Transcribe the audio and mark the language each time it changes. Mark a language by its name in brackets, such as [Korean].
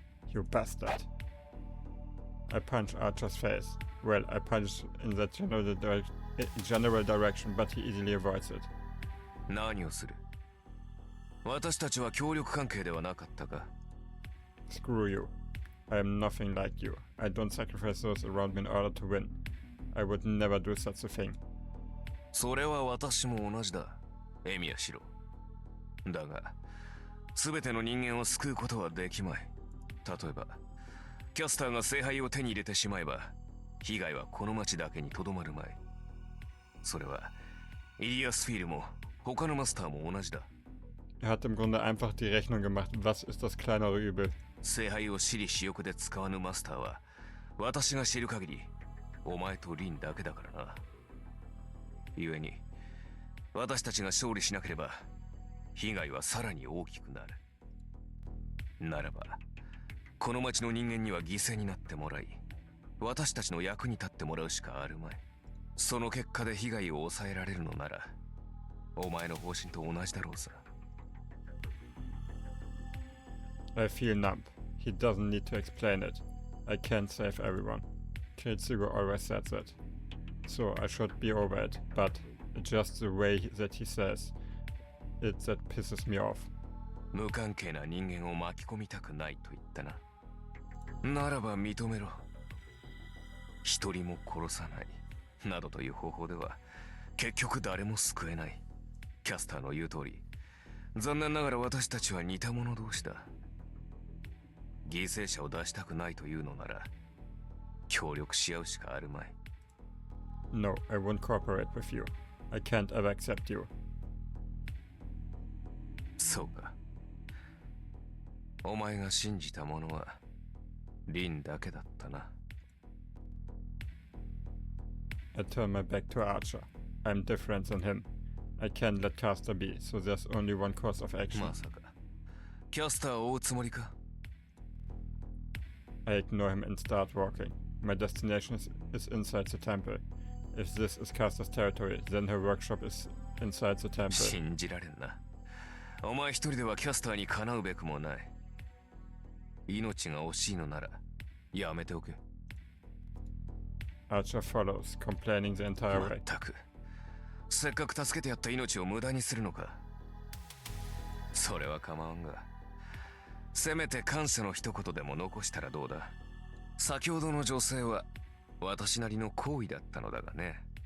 [English] You bastard. I punch Archer's face. Well, I punch in that general direction, but he easily avoids it. [Japanese] 何をする？私たちは協力関係ではなかったか？ [English] Screw you. I am nothing like you. I don't sacrifice those around me in order to win. I would never do such a thing. [Japanese] それは私も同じだ。エミヤシロ。だが、すべての人間を救うことはできまい。例えば、キャスターが聖杯を手に入れてしまえば、被害はこの町だけにとどまるまい。それは、イリアスフィールも他のマスターも同じだ。 [German] hat im Grunde einfach die Rechnung gemacht. Was ist das kleinere Übel? [Japanese] 聖杯を私利私欲で使わぬマスターは、私が知る限り、お前とリンだけだからな。故に、私たちが勝利しなければ、被害はさらに大きくなる。ならば、この町の人間には犠牲になってもらい、私たちの役に立ってもらうしかあるまい。その結果で被害を抑えられるのなら、お前の方針と同じだろうさ。 [English] I feel numb. He doesn't need to explain it. I can't save everyone. Kitsugo always said that. So I should be over it, but just the way that he says it that pisses me off. [Japanese] 無関係な人間を巻き込みたくないと言ったな。ならば認めろ。一人も殺さないなどという方法では結局誰も救えない。キャスターの言う通り、残念ながら私たちは似た者同士だ。犠牲者を出したくないというのなら協力し合うしかあるまい。 [English] No, I won't cooperate with you. I can't ever accept you. [Japanese] そうか。お前が信じたものはリンだけだったな。 [English] I turn my back to Archer. I'm different than him. I can't let Caster be, so there's only one course of action. [Japanese] まさかキャスターを追うつもりか？ [English] I ignore him and start walking. My destination is inside the temple. If this is Caster's territory, then her workshop is inside the temple. [Japanese] 信じられんな。お前一人ではキャスターにかなうべくもない。命が惜しいのならやめておけ。 [English] Archer follows, complaining the entire way. [Japanese] まったく、せっかく助けてやった命を無駄にするのか。それは構わんが、せめて感謝の一言でも残したらどうだ。先ほどの女性は私なりの行為だったのだがね。